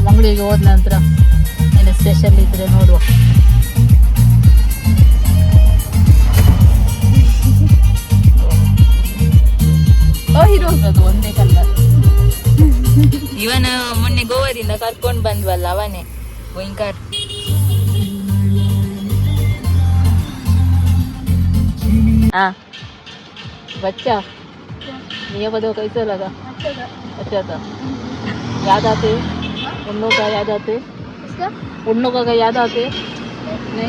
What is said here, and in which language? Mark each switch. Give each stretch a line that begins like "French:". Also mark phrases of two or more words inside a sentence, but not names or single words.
Kannada: ಮಂಗಳೂರಿಗೆ ಹೋದ ನಂತರ ಏನು ಸ್ಪೆಷಲ್ ಇದ್ರೆ ನೋಡುವ. ಇರೋದು ಒಂದೇ ಕಲರ್. ಇವನ ಮೊನ್ನೆ ಗೋವಾದಿಂದ ಕರ್ಕೊಂಡು ಬಂದ್ವಲ್ಲ, ಅವನೇ ಗೋಯಿಂಕರ್.
Hindi: बच्चा ये बताओ कैसा लगा? अच्छा था। याद आते उन लोग का? याद आते उन लोगों का? याद आते नहीं?